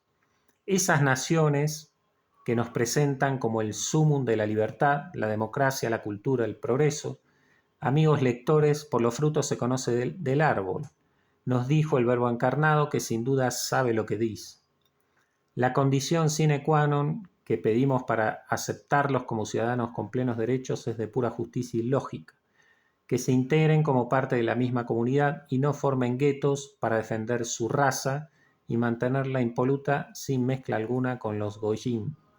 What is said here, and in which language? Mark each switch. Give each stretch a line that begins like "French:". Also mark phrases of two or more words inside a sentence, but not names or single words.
Spanish: Esas naciones que nos presentan como el sumum de la libertad, la democracia, la cultura, el progreso, amigos lectores, por los frutos se conoce del árbol. nos dijo el Verbo encarnado que sin duda sabe lo que dice. La condición
Latin: sine qua non
Spanish: que pedimos para aceptarlos como ciudadanos con plenos derechos es de pura justicia y lógica, que se integren como parte de la misma comunidad y no formen guetos para defender su raza y mantenerla impoluta sin mezcla alguna con los goyim.